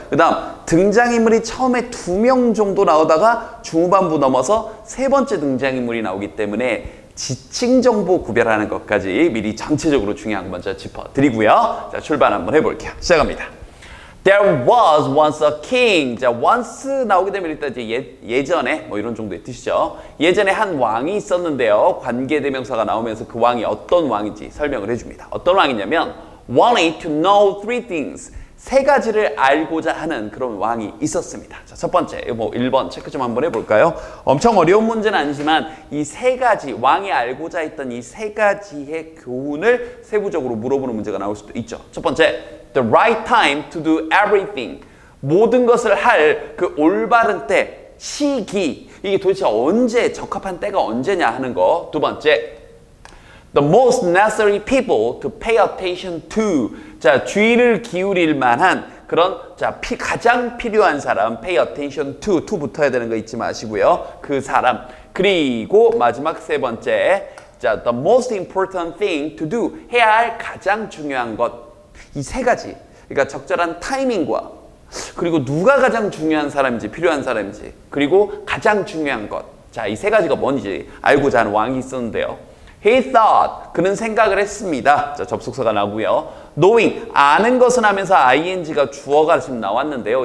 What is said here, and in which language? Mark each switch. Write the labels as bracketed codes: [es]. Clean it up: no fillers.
[ko] 그 다음 등장인물이 처음에 2명 정도 나오다가 중후반부 넘어서 세 번째 등장인물이 나오기 때문에 지칭 정보 구별하는 것까지 미리 전체적으로 중요한 거 먼저 짚어드리고요. 자, 출발 한번 해볼게요. 시작합니다. [en] There was once a king. [ko] 자, once 나오게 되면 일단 이제 예전에 뭐 이런 정도의 뜻이죠. 예전에 한 왕이 있었는데요. 관계대명사가 나오면서 그 왕이 어떤 왕인지 설명을 해줍니다. 어떤 왕이냐면 [en] wanted to know three things. [ko] 세 가지를 알고자 하는 그런 왕이 있었습니다. 자, 첫 번째, 뭐 1번 체크 좀 한번 해볼까요? 엄청 어려운 문제는 아니지만 이 세 가지, 왕이 알고자 했던 이 세 가지의 교훈을 세부적으로 물어보는 문제가 나올 수도 있죠. 첫 번째, [en] the right time to do everything. [ko] 모든 것을 할 그 올바른 때, 시기. 이게 도대체 언제, 적합한 때가 언제냐 하는 거. 두 번째, [en] the most necessary people to pay attention to. [ko] 자, 주의를 기울일 만한 그런 가장 필요한 사람, [en] pay attention to [ko] 붙어야 되는 거 잊지 마시고요. 그 사람. 그리고 마지막 세 번째, 자, [en] the most important thing to do. [ko] 해야 할 가장 중요한 것. 이 세 가지. 그러니까 적절한 타이밍과 그리고 누가 가장 중요한 사람인지, 필요한 사람인지, 그리고 가장 중요한 것. 자, 이 세 가지가 뭔지 알고자 하는 왕이 있었는데요. [en] He thought, [ko] 그는 생각을 했습니다. 자, 접속사가 나오고요. Knowing, 아는 것은 하면서 ing가 주어가 지금 나왔는데요.